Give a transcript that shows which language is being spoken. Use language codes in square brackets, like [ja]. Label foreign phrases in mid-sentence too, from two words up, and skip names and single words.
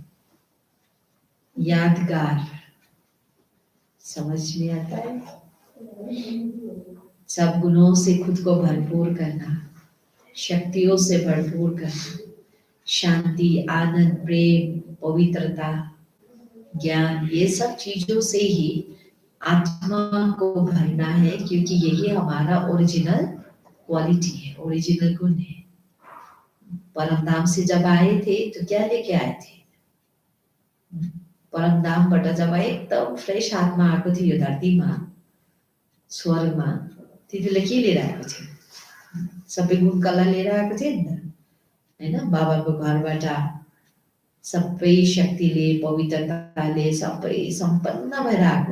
[hi] यादगार समझ में आता है, सब गुणों से खुद को भरपूर करना, शक्तियों से भरपूर करना, शांति, आनंद, प्रेम, पवित्रता, ज्ञान, ये सब चीजों से ही आत्मा को भरना है, क्योंकि यही हमारा [en] original quality [hi] है, ओरिजिनल गुण है। परम धाम से जब आए थे तो क्या लेके आए थे, [ne] परम धामबाट जब एकदम फ्रेश आत्मा आएको थियो यो धरतीमा, स्वर्गमा, त्यति बेला के लिएर आएको थियो, सबै गुण कला लिएर आएको थियो नि त, हैन। बाबाको घरबाट सबै शक्तिले, पवित्रताले सबै सम्पन्न भएर आएको।